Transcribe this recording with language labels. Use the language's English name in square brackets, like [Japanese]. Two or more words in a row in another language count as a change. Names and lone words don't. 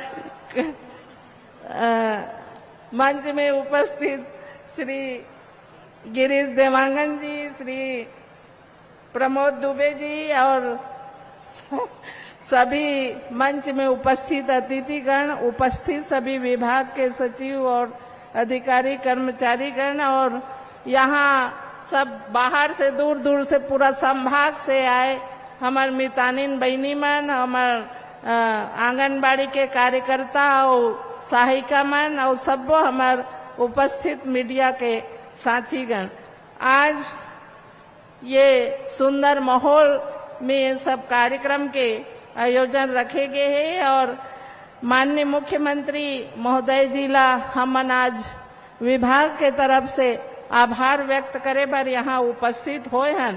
[Chhattisgarhi] मंच में उपस्थित श्री गिरीश देवांगन जी, श्री प्रमोद दुबे जी और सभी मंच में उपस्थित अतिथिगण, उपस्थित सभी विभाग के सचिव और अधिकारी कर्मचारीगण और यहाँ सब बाहर से दूर दूर से पूरा संभाग से आए हमार मितानिन बहनी मन, हमार आंगनबाड़ी के कार्यकर्ता और सहायिका मन और सबो हमार उपस्थित मीडिया के साथीगण, आज ये सुंदर माहौल में ये सब कार्यक्रम के आयोजन रखे गए हैं और माननीय मुख्यमंत्री महोदय जिला हमन आज विभाग के तरफ से आभार व्यक्त करे पर यहाँ उपस्थित होए हैं।